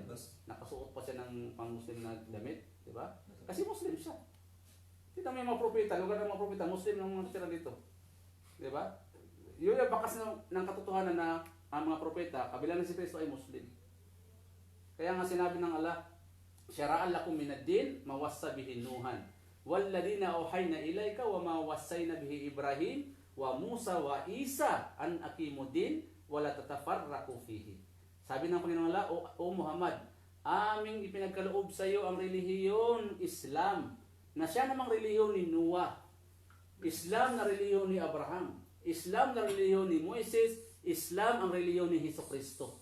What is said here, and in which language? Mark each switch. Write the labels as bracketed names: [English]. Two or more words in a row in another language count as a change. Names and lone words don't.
[Filipino] Nakasuot pa siya ng pang-Muslim na damit. Di ba? Kasi Muslim siya. Tingnan mo yung mga propeta, lugar ng mga propeta, Muslim ng mga tira dito. Di ba? Yun yung bakas ng katotohanan na ang mga propeta, kabilang na si Kristo ay Muslim. Kaya nga sinabi ng Allah, [Arabic] شرع لكم من الدين ما وصى به نوحا. والذي أوحينا إليك وما وصينا به إبراهيم وموسى وعيسى أن أقيموا الدين ولا تتفرقوا فيه. [Filipino] Sabi ng Panginoon Allah, O Muhammad, aming ipinagkaloob sa iyo ang relihiyon Islam, na siya namang relihiyon ni Noah, Islam na relihiyon ni Abraham, Islam na relihiyon ni Moises, Islam ang relihiyon ni Jesucristo.